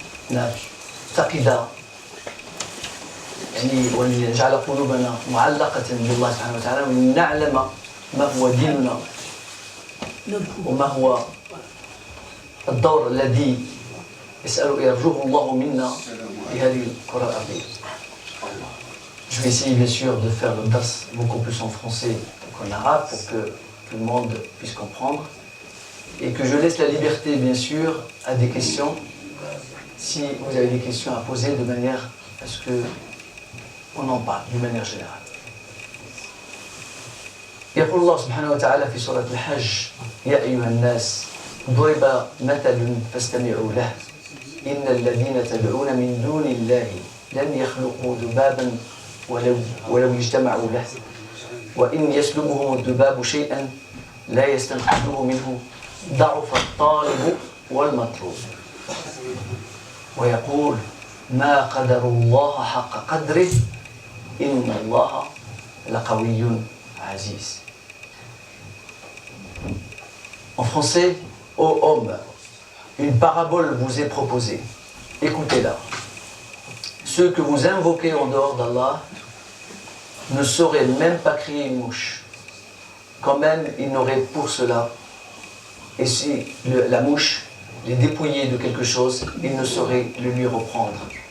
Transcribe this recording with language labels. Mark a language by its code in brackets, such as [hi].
[ar] ولنعتقد ولنجعل قلوبنا معلقة بالله سبحانه وتعالى ولنعلم ما هو ديننا وما هو الدور الذي يرجوه الله منا في هذه الكرة الأرضية. [fr] Je vais essayer bien sûr de faire le dars beaucoup plus en français qu'en arabe pour que tout le monde puisse comprendre et que je laisse la liberté bien sûr à des questions si vous avez des questions à poser de manière à ce que on en parle d'une manière générale. [ar] يقول الله سبحانه وتعالى في سورة الحج: يا أيها الناس ضرب مثل فاستمعوا له إن الذين تدعون من دون الله لن يخلقوا ذبابا ولو اجتمعوا له وإن يسلبهم الذباب شيئا لا يستنقذوه منه ضعف الطالب والمطلوب ويقول ما قدر الله حق قدره إن الله لقوي عزيز. [fr] En français, ô homme, une parabole vous est proposée. Écoutez-la. Ceux que vous invoquez en dehors d'Allah ne sauraient même pas crier une mouche. Quand même, ils n'auraient pour cela, et si la mouche les dépouillait de quelque chose, ils ne sauraient le lui reprendre.